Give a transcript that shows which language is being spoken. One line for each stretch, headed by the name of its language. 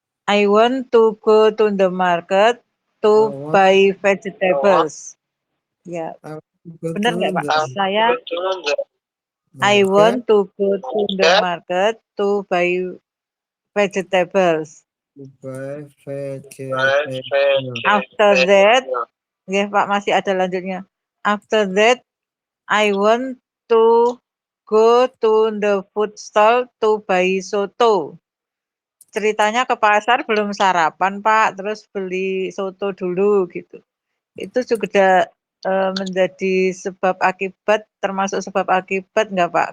English: I want to go to the market to buy vegetables.
Indonesian: Ya, benar nggak Pak? Saya
English: I want to go to the market to buy vegetables. Buy vegetables. After that,
Indonesian: ya Pak, masih ada lanjutnya.
English: After that, I want to go to the food stall to buy soto.
Indonesian: Ceritanya ke pasar belum sarapan Pak, terus beli soto dulu gitu. Itu juga menjadi sebab akibat, termasuk sebab akibat nggak Pak?